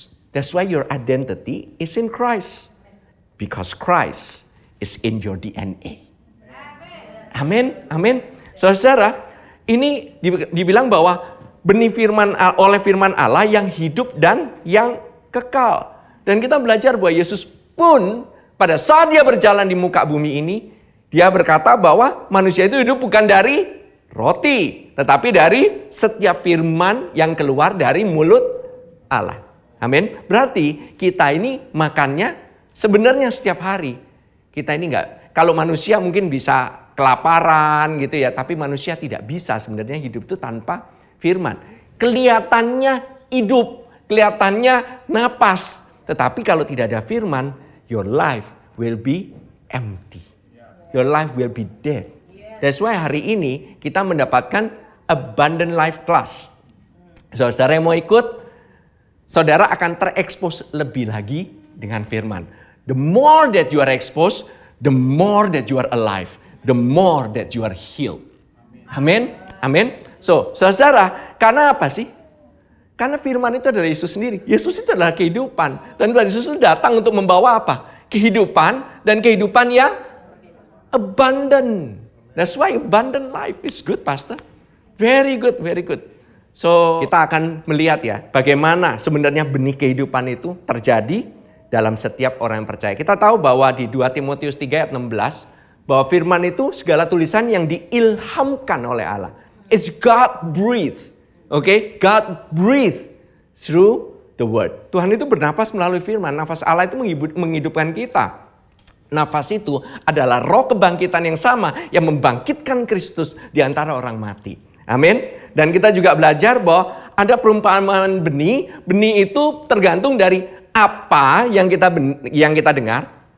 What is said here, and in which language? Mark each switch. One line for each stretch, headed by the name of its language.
English: That's why your identity is in Christ. Because Christ is in your DNA.
Indonesian: Amin. Amin. Saudara-saudara, ini dibilang bahwa benih firman oleh firman Allah yang hidup dan yang kekal. Dan kita belajar bahwa Yesus pun pada saat dia berjalan di muka bumi ini, dia berkata bahwa manusia itu hidup bukan dari roti, tetapi dari setiap firman yang keluar dari mulut Allah. Amin. Berarti kita ini makannya sebenarnya setiap hari. Kita ini enggak, kalau manusia mungkin bisa kelaparan gitu ya, tapi manusia tidak bisa sebenarnya hidup itu tanpa firman. Kelihatannya hidup, kelihatannya napas. Tetapi kalau tidak ada firman,
English: your life will be empty. Your life will be dead. That's why
Indonesian: hari ini kita mendapatkan
English: abundant life class.
Indonesian: Saudara yang mau ikut, saudara akan terekspos lebih lagi dengan firman.
English: The more that you are exposed, the more that you are alive. The more that you are healed.
Indonesian: Amin. Amin. So, saudara, karena apa sih? Karena firman itu adalah Yesus sendiri. Yesus itu adalah kehidupan. Dan Yesus itu datang untuk membawa apa? Kehidupan dan kehidupan yang abundant.
English: That's why abundant life is good, Pastor. Very good, very good. So,
Indonesian: kita akan melihat ya, bagaimana sebenarnya benih kehidupan itu terjadi dalam setiap orang yang percaya. Kita tahu bahwa di 2 Timotius 3 ayat 16, bahwa firman itu segala tulisan yang diilhamkan oleh Allah.
English: It's God breathed. Okay? God breathed through the word.
Indonesian: Tuhan itu bernapas melalui firman. Nafas Allah itu menghidupkan kita. Nafas itu adalah roh kebangkitan yang sama yang membangkitkan Kristus di antara orang mati. Amin. Dan kita juga belajar bahwa ada perumpamaan benih. Benih itu tergantung dari apa yang kita dengar.